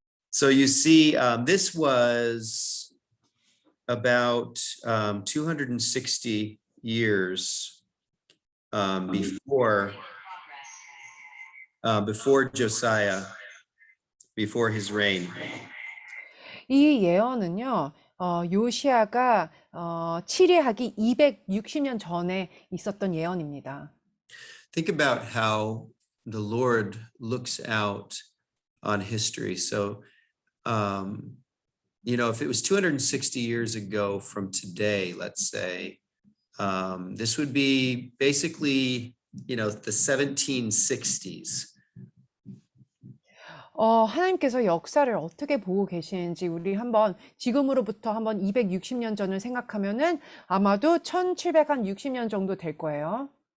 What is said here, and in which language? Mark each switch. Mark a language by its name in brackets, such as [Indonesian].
[English] So you see, this was about 260 years before Josiah, before his reign. [Korean] 이 예언은요. 요시아가 치리하기 260년 전에 있었던 예언입니다. [English] Think about how the Lord looks out on history. So, if it was 260 years ago from today, let's say, this would be basically, the 1760s. [Korean] 하나님께서 역사를 어떻게 보고 계시는지 우리 지금으로부터 한번 260년 전을 생각하면은 아마도 1760년 정도 될 거예요.